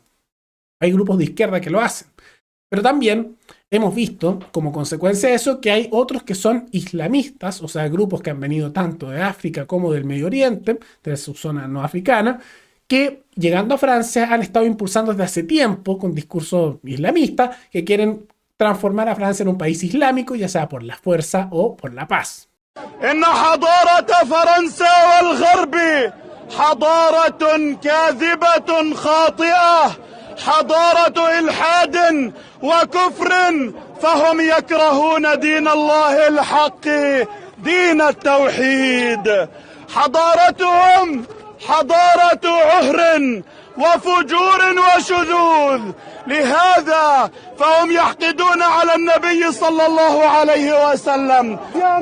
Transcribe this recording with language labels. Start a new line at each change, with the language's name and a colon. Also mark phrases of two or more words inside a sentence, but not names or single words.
Spanish: Hay grupos de izquierda que lo hacen. Pero también hemos visto, como consecuencia de eso, que hay otros que son islamistas, o sea, grupos que han venido tanto de África como del Medio Oriente, de su zona no africana, que llegando a Francia han estado impulsando desde hace tiempo con discursos islamistas que quieren transformar a Francia en un país islámico, ya sea por la fuerza o por la paz.
Arabic: إن حضارة فرنسا والغرب حضارة كاذبة خاطئة حضارة إلحاد وكفر فهم يكرهون دين الله الحق دين التوحيد حضارتهم حضارة عهر وفجور وشذوذ لهذا فهم يحقدون على النبي صلى الله عليه وسلم يا